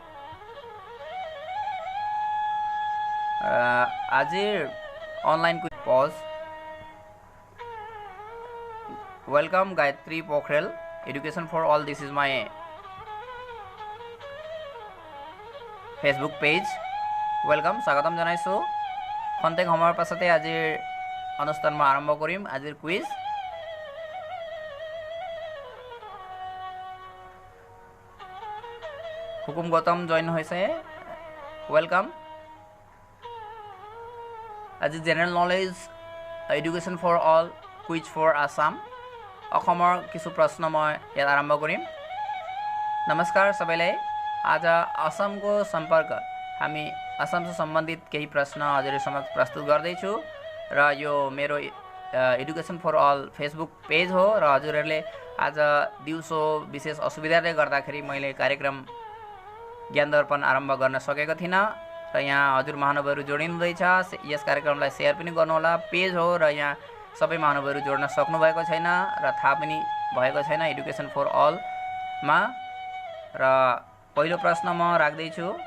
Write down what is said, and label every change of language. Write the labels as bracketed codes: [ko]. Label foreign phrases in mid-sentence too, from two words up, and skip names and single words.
[as] আজিৰ [en] online quiz [as] পজ [en] Welcome Gayatri Pokhrel Education for All this is my Facebook page welcome [as] স্বাগতম জনাইছো খন্তেক সময়ৰ পাছতে আজিৰ অনুষ্ঠান মই আৰম্ভ কৰিম আজিৰ কুইজ হুকুম গৌতম জয়েন হৈছে ওয়েলকাম আজি [en] General Knowledge Education for All quiz for Assam [as] অসমৰ কিছু प्रश्न মই ইয়াত আৰম্ভ কৰিম [ne] नमस्कार सबैलाई आज असमको सम्पर्क हामी असमसँग सम्बन्धित केही प्रश्न हजुर समक्ष प्रस्तुत गर्दैछु र यो मेरो एडुकेसन फर अल [en] Facebook page [ne] हो र हजुरहरूले आज दिउँसो विशेष असुविधाले गर्दाखेरि मैले कार्यक्रम ज्ञान दर्पण आरम्भ गर्न सकेको थिइन र यहाँ हजुर महानुभावहरू जोडिनुहुँदैछ यस कार्यक्रमलाई शेयर पनि गर्नुहोला पेज हो र यहाँ सबै महानुभावहरू जोड्न सक्नु भएको छैन र थाहा पनि भएको छैन एडुकेसन फर अल मा र पहिलो प्रश्न म राख्दै छु